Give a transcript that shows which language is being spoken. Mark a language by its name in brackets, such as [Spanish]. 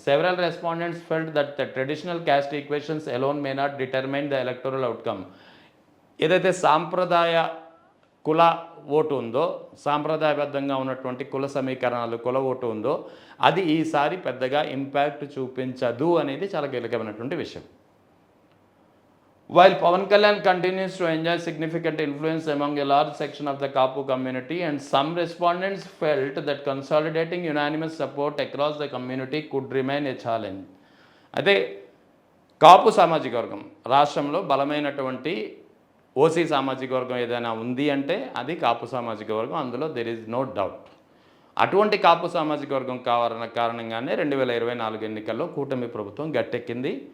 [English] Several respondents felt that the traditional caste equations alone may not determine the electoral outcome. [Telugu] ఏదైతే సాంప్రదాయ కుల vote ఉందో, సాంప్రదాయబద్ధంగా ఉన్నటువంటి కుల సమీకరణాలు, కుల ఓటు ఉందో, అది ఈసారి పెద్దగా ఇంపాక్ట్ చూపించదు అనేది చాలా కీలకమైనటువంటి విషయం. [English] While Pawan Kalyan continues to enjoy significant influence among a large section of the Kapu community, and some respondents felt that consolidating unanimous support across the community could remain a challenge. [Telugu] అయితే కాపు సామాజిక వర్గం రాష్ట్రంలో బలమైనటువంటి OC సామాజిక వర్గం ఏదైనా ఉంది అంటే అది కాపు సామాజిక వర్గం, అందులో [English] There is no doubt. [Telugu] అటువంటి కాపు సామాజిక వర్గం కారణంగానే 2024 ఎన్నికల్లో కూటమి ప్రభుత్వం గట్టెక్కింది.